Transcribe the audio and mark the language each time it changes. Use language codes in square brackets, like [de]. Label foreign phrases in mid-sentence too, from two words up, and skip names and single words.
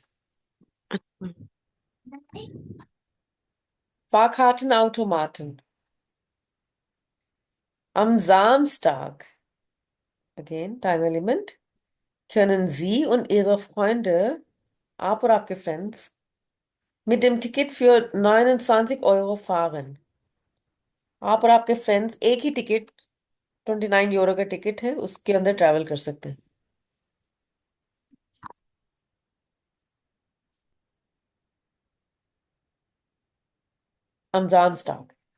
[hi] अच्छा। [de] Fahrkartenautomaten. Am Samstag, [en] again, Time Element, [de] können Sie und Ihre Freunde, [hi] आप और आपके फ्रेंड्स, [de] mit dem Ticket für 29 € fahren। [hi] आप और आपके फ्रेंड्स एक ही टिकट, 29 € का टिकट है, उसके अंदर ट्रैवल कर सकते हैं। [de] Am Samstag।